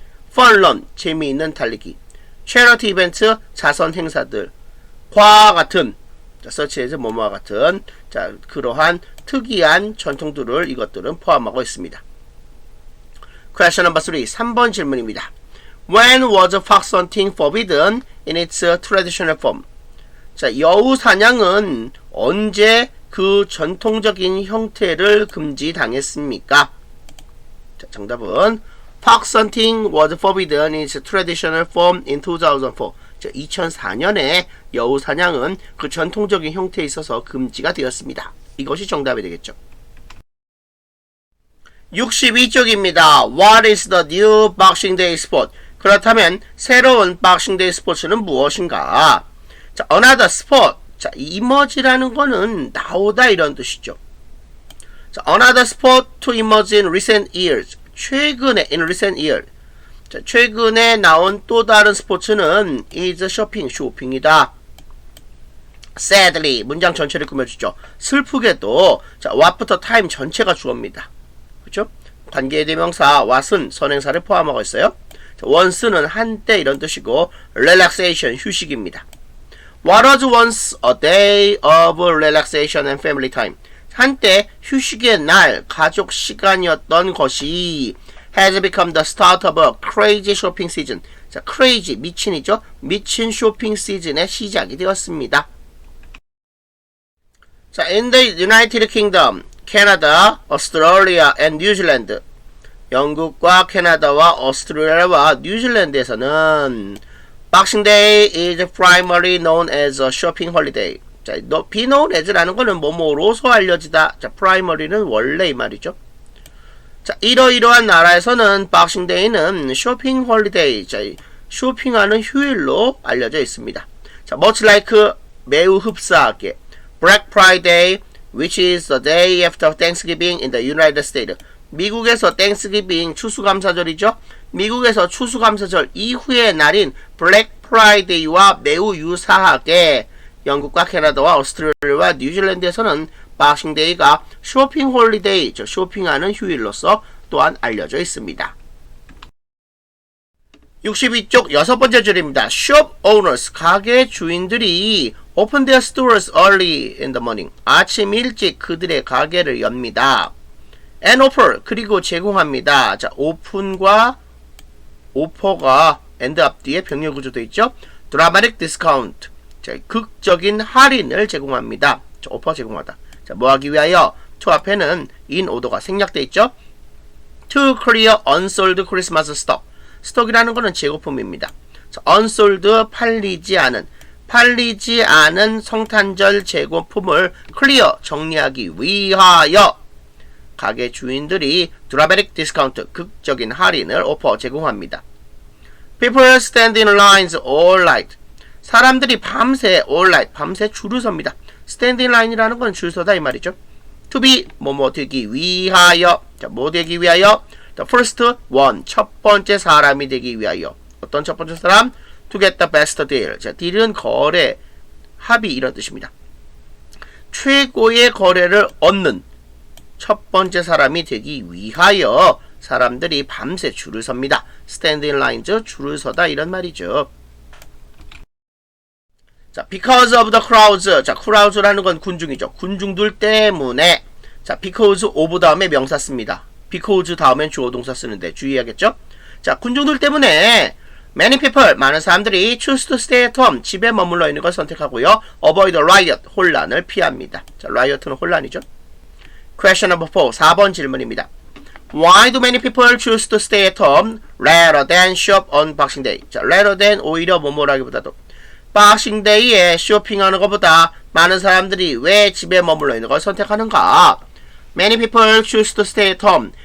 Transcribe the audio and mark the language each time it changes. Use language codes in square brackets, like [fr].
[ko] fun run, 재미있는 달리기. charity event, 자선 행사들. 과와 같은 자, such as 뭐뭐와 같은 자, 그러한 특이한 전통들을 이것들은 포함하고 있습니다. [en] Question number 3, [ko] 3번 질문입니다. [en] When was fox hunting forbidden in its traditional form? [ko] 자, 여우 사냥은 언제 그 전통적인 형태를 금지당했습니까? 자, 정답은 [en] Fox hunting was forbidden in its traditional form in 2004. [ko] 자, 2004년에 여우 사냥은 그 전통적인 형태에 있어서 금지가 되었습니다. 이것이 정답이 되겠죠. 62쪽입니다. [en] What is the new Boxing Day sport? [ko] 그렇다면 새로운 Boxing Day 스포츠는 무엇인가? [en] 자, another sport. [ko] 자, emerge라는 거는 나오다 이런 뜻이죠. [en] 자, another sport to emerge in recent years. [ko] 최근에 [en] in recent year. [ko] 자, 최근에 나온 또 다른 스포츠는 [en] is shopping, [ko] 쇼핑이다. Sadly, 문장 전체를 꾸며주죠. 슬프게도 자, what부터 time 전체가 주어입니다. 그렇죠? 관계의 대명사 what은 선행사를 포함하고 있어요. 자, once는 한때 이런 뜻이고 relaxation, 휴식입니다. [en] What was once a day of relaxation and family time? [ko] 한때 휴식의 날, 가족 시간이었던 것이 [en] has become the start of a crazy shopping season. [ko] 자, crazy, 미친이죠? 미친 쇼핑 시즌의 시작이 되었습니다. [en] 자, in the United Kingdom, Canada, Australia, and New Zealand. [ko] 영국과 캐나다와 오스트레일리아와 뉴질랜드에서는 [en] Boxing Day is primarily known as a shopping holiday. [ko] 자, be known as라는 거는 뭐뭐로서 알려지다. 자, primary는 원래 이 말이죠. 자, 이러이러한 나라에서는 Boxing Day는 쇼핑 홀리데이, 자, 쇼핑하는 휴일로 알려져 있습니다. [en] 자, much like 매우 흡사하게 Black Friday, which is the day after Thanksgiving in the United States. [ko] 미국에서 Thanksgiving 추수감사절이죠. 미국에서 추수감사절 이후의 날인 Black Friday와 매우 유사하게 영국과 캐나다와 오스트레일리아와 뉴질랜드에서는 박싱 데이가 쇼핑 홀리데이, 즉 쇼핑하는 휴일로서 또한 알려져 있습니다. 62쪽 여섯 번째 줄입니다. [en] Shop owners, [ko] 가게 주인들이 [en] open their stores early in the morning. [ko] 아침 일찍 그들의 가게를 엽니다. [en] And offer, [ko] 그리고 제공합니다. 자, 오픈과 오퍼가 and 앞뒤에 병렬 구조 되어 있죠. Dramatic discount, 자, 극적인 할인을 제공합니다. 자, 오퍼 제공하다. 자, 뭐 하기 위하여? to 앞에는 in 오더가 생략되어 있죠. [en] To clear unsold Christmas stock. [ko] 스톡이라는 것은 재고품입니다. 자, unsold, 팔리지 않은 성탄절 재고품을 clear, 정리하기 위하여 가게 주인들이 dramatic discount, 극적인 할인을 오퍼 제공합니다. [en] People stand in lines all night. [ko] 사람들이 밤새 all night, 밤새 줄을 섭니다. stand in line이라는 건 줄 서다 이 말이죠. to be, 뭐뭐 되기 위하여. 자, 뭐 되기 위하여? The first one, 첫 번째 사람이 되기 위하여. 어떤 첫 번째 사람? [en] To get the best deal. [ko] 자, 딜은 거래, 합의 이런 뜻입니다. 최고의 거래를 얻는 첫 번째 사람이 되기 위하여 사람들이 밤새 줄을 섭니다. stand in lines, 줄을 서다 이런 말이죠. [en] 자, because of the crowds. [ko] 자, crowds라는 건 군중이죠. 군중들 때문에. 자, because of 다음에 명사 씁니다. because 다음엔 주어 동사 쓰는데 주의해야겠죠? 자, 군중들 때문에 [en] many people, [ko] 많은 사람들이 [en] choose to stay at home, [ko] 집에 머물러 있는 걸 선택하고요. avoid riot, 혼란을 피합니다. 자, riot는 혼란이죠. [en] Question number 4, 4번 질문입니다. Why do many people choose to stay at home rather than shop on Boxing Day? [ko] 자, rather than 오히려 뭐뭐라기보다도 Boxing Day에 쇼핑하는 것보다 많은 사람들이 왜 집에 머물러 있는 걸 선택하는가? [en] Many people choose to stay at home.